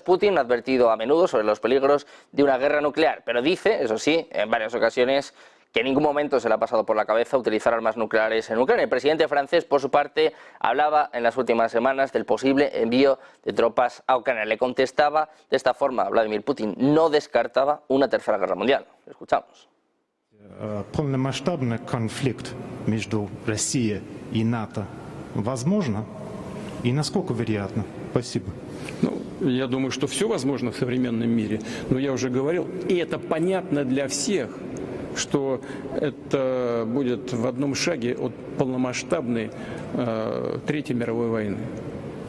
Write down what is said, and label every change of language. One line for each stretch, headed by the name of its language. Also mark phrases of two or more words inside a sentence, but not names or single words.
Spanish: Putin ha advertido a menudo sobre los peligros de una guerra nuclear, pero dice, eso sí, en varias ocasiones, que en ningún momento se le ha pasado por la cabeza utilizar armas nucleares en Ucrania. El presidente francés, por su parte, hablaba en las últimas semanas del posible envío de tropas a Ucrania. Le contestaba de esta forma Vladimir Putin, no descartaba una tercera guerra mundial. Escuchamos.
Russian: Полномасштабный конфликт между Россией и НАТО возможно? И насколько вероятно? Спасибо. Я думаю, что все возможно в современном мире, но я уже говорил, и это понятно для всех, что это будет в одном шаге от полномасштабной Третьей мировой войны.